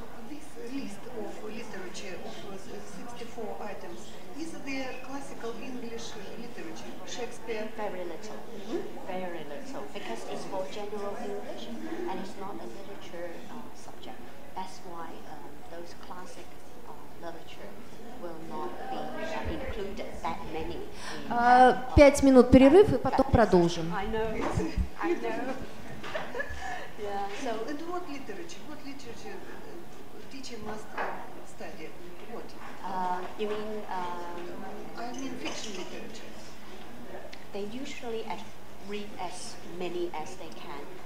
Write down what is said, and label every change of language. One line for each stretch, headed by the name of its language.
English: This list of literature of 64 items, is the classical English literature, Shakespeare? Very little. Very little. Because it's for general English and it's not a literature subject. That's why those classic literature will not be included that many.
Russian: 5 минут перерыв и потом продолжим.
English: I know. I know. Yeah. So, and what literature teacher must study? What? You mean? I mean fiction literature. They usually read as many as they can.